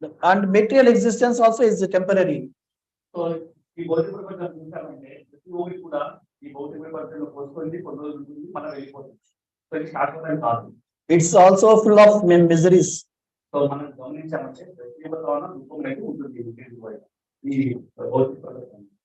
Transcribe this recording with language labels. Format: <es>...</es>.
<en>And material existence also is temporary.</en> <te>So ఈ భౌతిక ప్రపంచం చూసామంటే ప్రతి ఒక్కటి కూడా ఈ భౌతిక ప్రపంచంలో పోసుకుంది, కొన్ని రోజులు ఉంటుంది, మనం వెళ్ళిపోతుంది. సో ఇది శాశ్వతం కాదు.</te> <en>It's also full of miseries.</en> <te>So మనం గమనించామంటే ప్రతి ఒక్క దుఃఖం అనేది ఉంటుంది ఈ భౌతిక ప్రపంచం.</te>